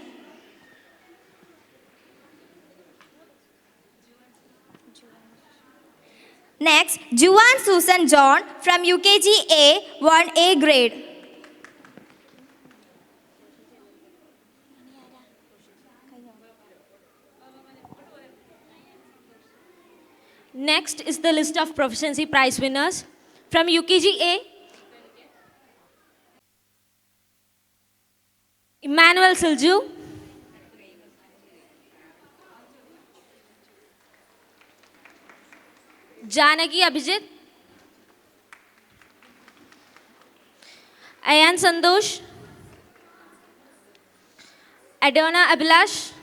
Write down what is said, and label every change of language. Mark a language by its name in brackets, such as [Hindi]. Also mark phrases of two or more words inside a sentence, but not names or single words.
[English] Next, Juwan Susan John from UKG A won A grade. Next is the list of proficiency prize winners from UKG A. Emmanuel Silju, Janaki Abhijit, Ayan Sandosh, Adona Abhilash,